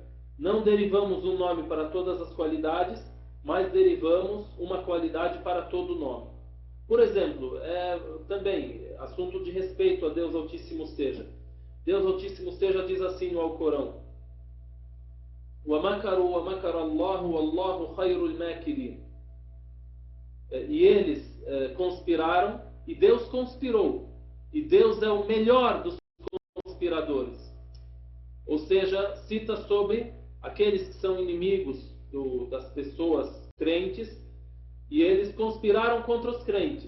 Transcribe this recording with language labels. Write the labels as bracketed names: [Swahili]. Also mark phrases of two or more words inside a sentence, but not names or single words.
[Portuguese] Não derivamos um nome para todas as qualidades, mas derivamos uma qualidade para todo nome. Por exemplo, também assunto de respeito a Deus Altíssimo seja. Deus Altíssimo seja diz assim no Alcorão: [Arabic] وَمَكَرُوا وَمَكَرَ اللَّهُ وَاللَّهُ خَيْرُ الْمَاكِرِينَ. [Portuguese] E eles conspiraram, e Deus conspirou. E Deus é o melhor dos conspiradores. Ou seja, cita sobre aqueles que são inimigos das pessoas crentes, e eles conspiraram contra os crentes.